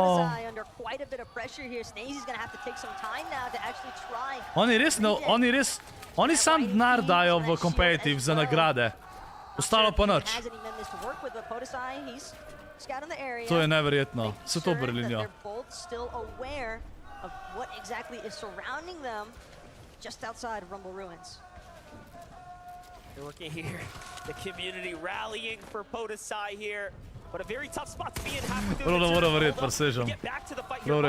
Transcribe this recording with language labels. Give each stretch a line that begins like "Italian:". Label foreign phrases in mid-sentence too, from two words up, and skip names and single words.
Slovenian: Oni sam denar dajo v competitive za nagrade. Ostalo pa nič. To je neverjetno. Vse to Berlinjo.
English: They're looking here, the community rallying for Podesai here, but a very tough spot to be in halfway through the get back to the fight here.